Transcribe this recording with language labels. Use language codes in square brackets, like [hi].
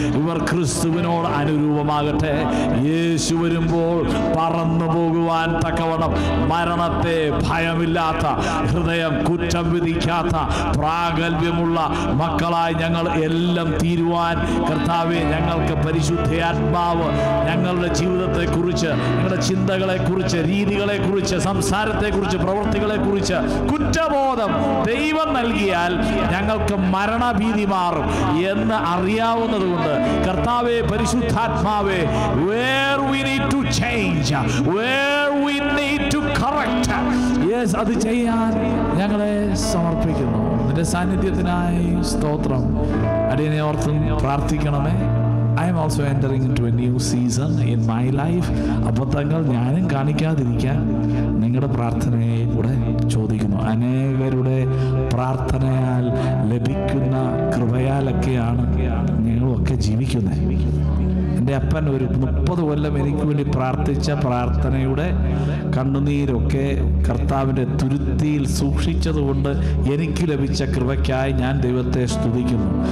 [ml] ഇവർ ക്രിസ്തുവിനോട് അനുരൂപമാകട്ടെ. യേശു വരുമ്പോൾ പറന്നു പോകുവാൻ തക്കവണ്ണം മരണത്തെ ഭയമില്ലാത്ത, ഹൃദയം കുറ്റം വിധിക്കാത്ത, പ്രാഗൽഭ്യമുള്ള മക്കളായി ഞങ്ങൾ എല്ലാം തീരുവാൻ കർത്താവേ ഞങ്ങൾക്ക് പരിശുദ്ധാത്മാവ് ഞങ്ങളുടെ ജീവിതത്തെക്കുറിച്ച്, ഞങ്ങളുടെ ചിന്തകളെക്കുറിച്ച്, രീതികളെക്കുറിച്ച്, സംസാരത്തെക്കുറിച്ച്, പ്രവൃത്തികളെക്കുറിച്ച് കുറ്റബോധം ദൈവം നൽകിയാൽ ഞങ്ങൾക്ക് മരണഭീതി മാറും എന്ന് അറിയാവുന്നതുകൊണ്ട് കർത്താവേ പരിശുദ്ധാത്മാവേ, [en] where we need to change, where we need to correct, [ml] yes അത് ചെയ്യാൻ ഞങ്ങളെ സമർപ്പിക്കുന്നു. നിന്റെ സാന്നിധ്യത്തിനായി സ്തോത്രം. അടിയനെ ഓർത്തും പ്രാർത്ഥിക്കണമേ. [en] I am also entering into a new season in my life. [ml] അബദ്ധങ്ങൾ ഞാനും കാണിക്കാതിരിക്കാൻ നിങ്ങളുടെ പ്രാർത്ഥനയെ കൂടെ ചോദിക്കുന്നു. അനേകരുടെ പ്രാർത്ഥനയാൽ ലഭിക്കുന്ന കൃപയാലൊക്കെയാണ് ഞങ്ങളൊക്കെ ജീവിക്കുന്നത്. എൻ്റെ അപ്പൻ ഒരു 30 കൊല്ലം എനിക്ക് വേണ്ടി പ്രാർത്ഥിച്ച പ്രാർത്ഥനയുടെ കണ്ണുനീരൊക്കെ കർത്താവിൻ്റെ തുരുത്തിയിൽ സൂക്ഷിച്ചതുകൊണ്ട് എനിക്ക് ലഭിച്ച കൃപയ്ക്കായി ഞാൻ ദൈവത്തെ സ്തുതിക്കുന്നു.